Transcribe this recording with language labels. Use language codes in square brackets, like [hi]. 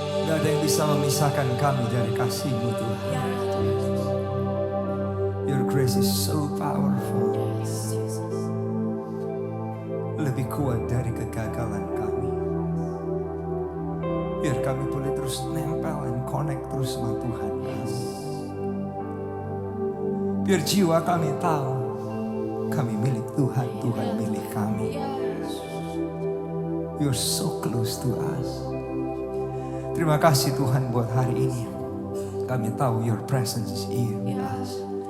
[id] Gak ada yang bisa memisahkan kami dari kasih-Mu, Tuhan. [en] Your grace is so powerful. [id] Lebih kuat dari kegagalan kami. Biar kami boleh terus nempel dan connect terus sama Tuhan. Biar jiwa kami tahu kami milik Tuhan, Tuhan milik kami. [en] You're so close to us. [id] Terima kasih Tuhan buat hari ini. Kami tahu [en] your presence is here with us.